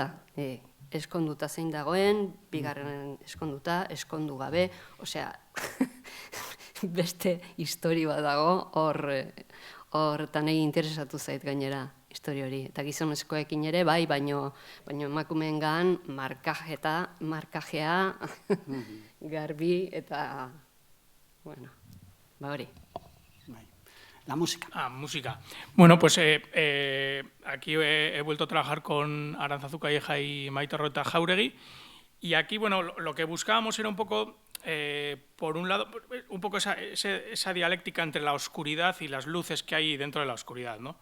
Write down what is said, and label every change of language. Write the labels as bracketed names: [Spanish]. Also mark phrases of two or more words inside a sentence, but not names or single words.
[Basque] Eskonduta zein dagoen, bigarren eskonduta, eskondu gabe, osea, beste historia bat dago, horretan egin interesatu zait gainera historia hori. Eta gizonezkoekin ere, bai, baino emakumeengan markajea garbi eta, hori. [Spanish] La música. Música. Bueno, pues aquí he vuelto a trabajar con Arantzazu Calleja y Maite Arroeta Jauregui, y aquí, lo que buscábamos era un poco, por un lado, un poco esa dialéctica entre la oscuridad y las luces que hay dentro de la oscuridad, ¿no?